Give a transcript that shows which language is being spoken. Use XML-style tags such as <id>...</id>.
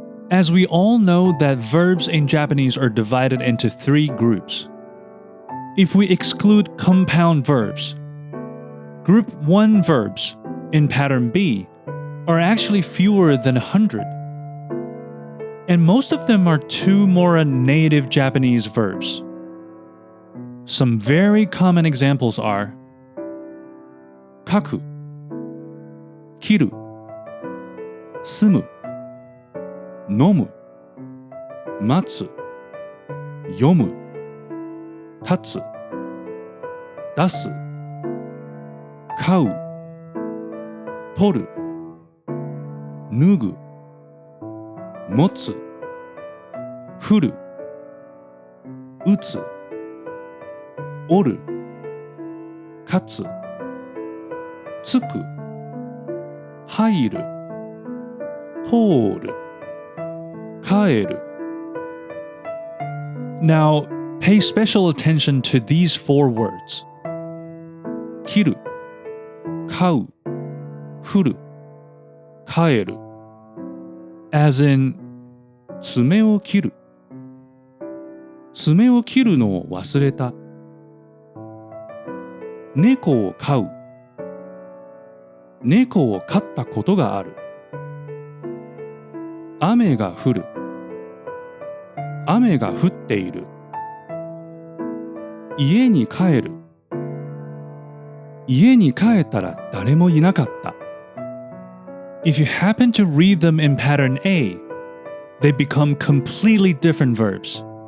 <en>As we all know that verbs in Japanese are divided into 3 groups. If we exclude compound verbs, Group 1 verbs in pattern B are actually fewer than 100. And most of them are 2 mora native Japanese verbs. Some very common examples are</en> <ja>書く、切る、住む、飲む、待つ、読む、立つ、出す、買う、取る、脱ぐ、持つ、振る、打つ、折る、勝つ、つく、入る、通る、帰る。</ja> <en>Now, pay special attention to these 4 words.</en> <ja>切る、買う、振る、帰る。 As in, 爪を切る。爪を切るのを忘れた。猫を飼う。猫を飼ったことがある。雨が降る。雨が降っている。家に帰る。家に帰ったら誰もいなかった。</ja> <en>If you happen to read them in pattern A, they become completely different verbs.</en>